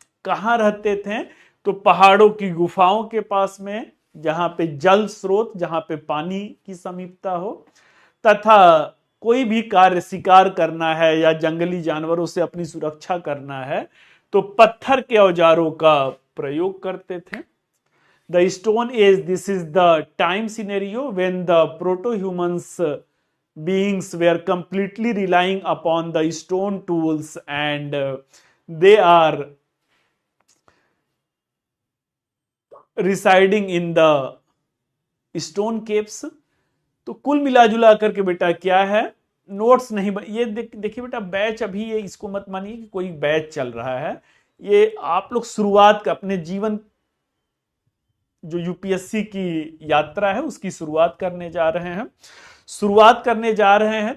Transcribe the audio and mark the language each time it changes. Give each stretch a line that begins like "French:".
Hindi: कहाँ रहते थे, तो पहाड़ों की गुफाओं के पास में, जहां पे जल स्रोत, जहां पे पानी की समीपता हो, तथा कोई भी कार्य शिकार करना है या जंगली जानवरों से अपनी सुरक्षा करना है तो पत्थर के औजारों का प्रयोग करते थे।
English: The stone age, this is the time scenario when the proto humans beings were completely relying upon the stone tools and they are residing in the stone caves।
Hindi: तो कुल मिला जुला करके बेटा क्या है, नोट्स नहीं ये देखिए बेटा बैच अभी, ये इसको मत मानिए कि कोई बैच चल रहा है, ये आप लोग शुरुआत का अपने जीवन जो यूपीएससी की यात्रा है उसकी शुरुआत करने जा रहे हैं, शुरुआत करने जा रहे हैं।